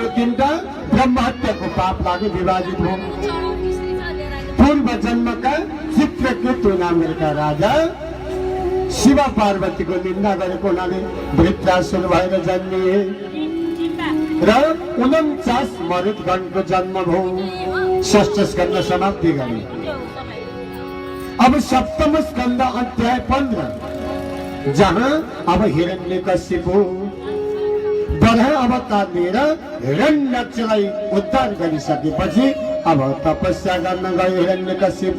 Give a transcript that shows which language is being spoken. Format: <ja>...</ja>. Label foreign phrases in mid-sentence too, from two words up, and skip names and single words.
<ne>3टा ब्रह्महत्याको पाप लाग्यो, विभाजित हो। पूर्व जन्मका चित्रकेतु नाम गरेका राजा शिव पार्वतीको निन्दा गरेको हुनाले वृत्रासुर भएर जन्मिए र 49 मरुदगणको जन्म भयो। षष्ठ स्कंद समाप्ति गरे। अब सप्तम स्कंद अध्याय 15, जहाँ अब हिरण्यकशिपु बराह अवतार लिएर हिरण्यक्षलाई उद्धार गरिसकेपछि अब तपस्या गर्न गयो हिरण्यकशिपु।</ne>